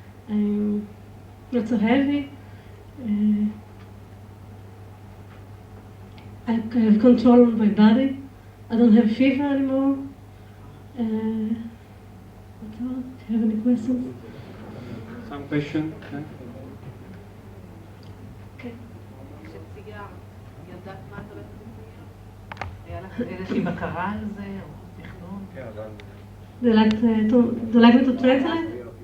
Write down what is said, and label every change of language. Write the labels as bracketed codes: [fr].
[en] I'm not so heavy. I have control of my body. I don't have fever anymore. That's all. Do you have any questions? Some question? Okay. [he] כשצייר, ידעת מה את הולכת לצייר? היה לך איזושהי בקרה על זה, או תכנון? [en] Do you like me to translate?